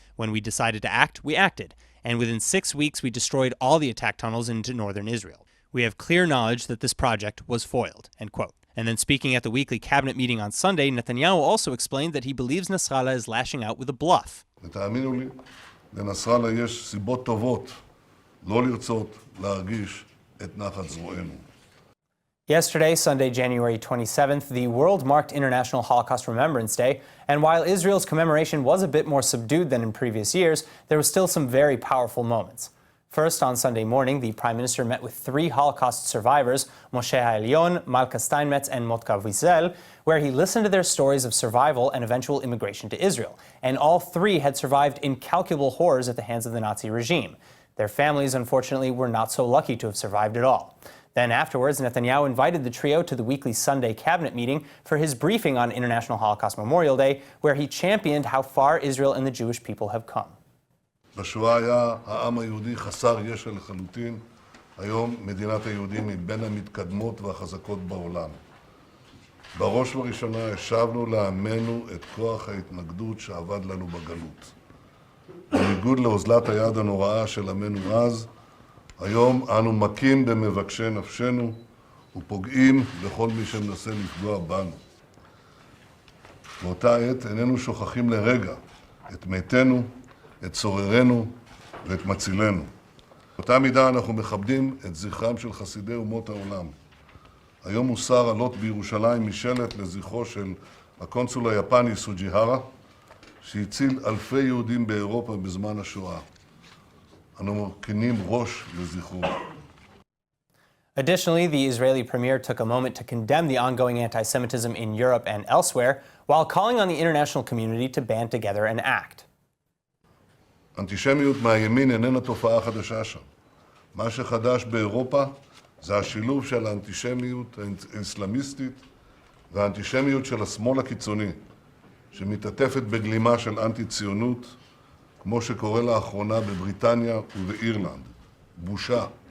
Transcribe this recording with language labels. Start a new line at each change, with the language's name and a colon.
English: When we decided to act, we acted, and within 6 weeks we destroyed all the attack tunnels into northern Israel. We have clear knowledge that this project was foiled, end quote. And then speaking at the weekly cabinet meeting on Sunday, Netanyahu also explained that he believes Nasrallah is lashing out with a bluff.
Hebrew: לנסראללה יש סיבות טובות לא לרצות להרגיש את נחת זרוענו.
English: Yesterday, Sunday, January 27th, the world marked International Holocaust Remembrance Day, and while Israel's commemoration was a bit more subdued than in previous years, there were still some very powerful moments. First, on Sunday morning, the Prime Minister met with 3 Holocaust survivors, Moshe HaElyon, Malka Steinmetz, and Motka Wiesel, where he listened to their stories of survival and eventual immigration to Israel. And all 3 had survived incalculable horrors at the hands of the Nazi regime. Their families, unfortunately, were not so lucky to have survived at all. Then afterwards, Netanyahu invited the trio to the weekly Sunday cabinet meeting for his briefing on International Holocaust Memorial Day, where he championed how far Israel and the Jewish people have come.
Hebrew: בשואה היה העם היהודי חסר ישע לחלוטין. היום מדינת היהודים היא בין המתקדמות והחזקות בעולם. בראש ובראשונה השבנו לעמנו את כוח ההתנגדות שעבד לנו בגלות. בניגוד לאוזלת היד הנוראה של עמנו אז, היום אנו מכים במבקשי נפשנו ופוגעים בכל מי שמנסה לפגוע בנו. באותה עת איננו שוכחים לרגע את מתינו, את צוררנו ואת מצילנו. באותה מידה אנחנו מכבדים את זכרם של חסידי אומות העולם. היום מוסר עלות בירושלים משלט לזכרו של הקונסול היפני סוג'יהרה, שהציל אלפי יהודים באירופה בזמן השואה. אנו מרכינים ראש לזכרו.
English: Additionally, the Israeli premier took a moment to condemn the ongoing anti-Semitism in Europe and elsewhere, while calling on the international community to band together and act.
Hebrew: אנטישמיות מהימין איננה תופעה חדשה שם. מה שחדש באירופה זה השילוב של האנטישמיות האסלאמיסטית והאנטישמיות של השמאל הקיצוני, שמתעטפת בגלימה של אנטי-ציונות, כמו שקורה לאחרונה בבריטניה ובאירלנד. בושה.